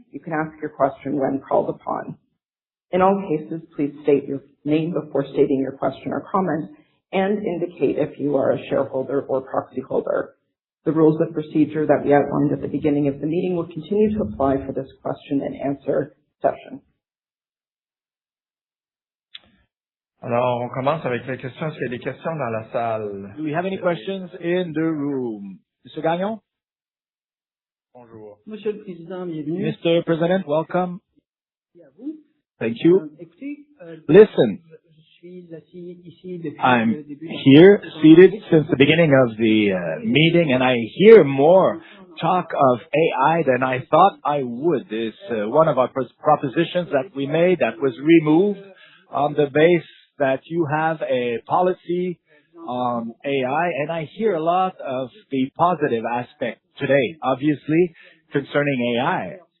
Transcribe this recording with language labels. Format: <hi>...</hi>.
<en>You can ask your question when called upon. In all cases, please state your name before stating your question or comment and indicate if you are a shareholder or proxy holder. The rules of procedure that we outlined at the beginning of the meeting will continue to apply for this question and answer session.</en> <fr>Alors, on commence avec les questions. Est-ce qu'il y a des questions dans la salle?</fr> <en>Do we have any questions in the room? Mr. Gagnon?</en> <fr>Bonjour. Monsieur le Président, bienvenue.</fr> <en>Mr. President, welcome.</en> <fr>Merci à vous.</fr> <en>Thank you.</en> <fr>Écoutez,</fr> <en>Listen,</en> <fr>je suis assis ici depuis</fr> <en>I'm</en> <fr>le début.</fr> <en>here seated since the beginning of the meeting, and I hear more talk of AI than I thought I would. It's one of our propositions that we made that was removed on the base that you have a policy on AI, and I hear a lot of the positive aspect today, obviously, concerning AI.</en>